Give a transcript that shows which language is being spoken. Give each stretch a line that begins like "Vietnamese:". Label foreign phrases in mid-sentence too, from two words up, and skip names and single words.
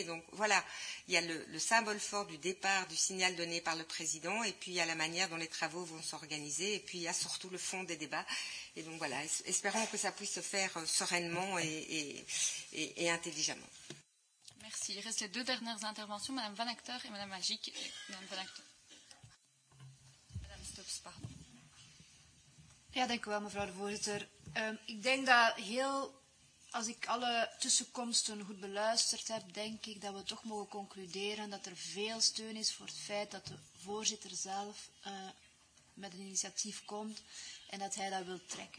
French: Donc voilà, il y a le symbole fort du départ, du signal donné par le président, et puis il y a la manière dont les travaux vont s'organiser, et puis il y a surtout le fond des débats. Et donc voilà, espérons que ça puisse se faire sereinement et intelligemment. Merci. Il reste les deux dernières interventions, Madame Van Acter et Madame Magic. Madame Van Acter. Madame Stops, pardon.
Dutch: Ja, dank u wel, mevrouw de voorzitter. Ik denk dat als ik alle tussenkomsten goed beluisterd heb, denk ik dat we toch mogen concluderen dat er veel steun is voor het feit dat de voorzitter zelf met een initiatief komt en dat hij dat wil trekken.